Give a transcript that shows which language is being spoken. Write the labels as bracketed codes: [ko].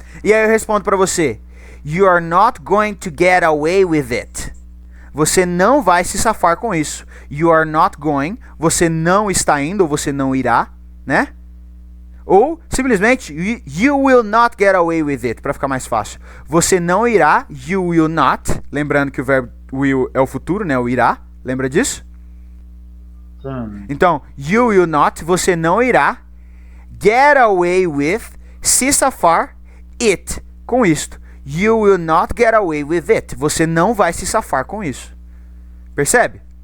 [en] E aí eu respondo pra você: You are not going to get away with it. [pt] Você não vai se safar com isso. You are not going. Você não está indo ou você não irá, né? Ou simplesmente you will not get away with it, para ficar mais fácil. Você não irá, you will not, lembrando que o verbo will é o futuro, né, o irá, lembra disso? Sim. Então, you will not, você não irá get away with, se safar, it, com isto. [en] You will not get away with it. [pt] Você não vai se safar com isso. Percebe?